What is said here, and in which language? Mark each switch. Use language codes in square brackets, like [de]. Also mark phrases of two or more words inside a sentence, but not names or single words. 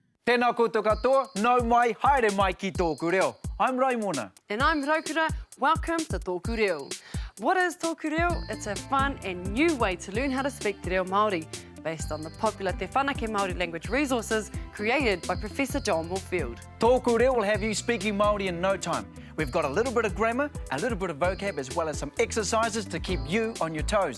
[mi] Tēnā koutou katoa, nau mai, haere mai ki Tōku Reo. [en] I'm Raimona. And I'm Kura. Welcome to Toku Reo. What is Toku Reo? It's a fun and new way to learn how to speak [mi] Te Reo Māori, [en] based on the popular Te Whanake Māori language resources created by Professor John Moorfield. Tōku Reo will have you speaking Māori in no time. We've got a little bit of grammar, a little bit of vocab, as well as some exercises to keep you on your toes.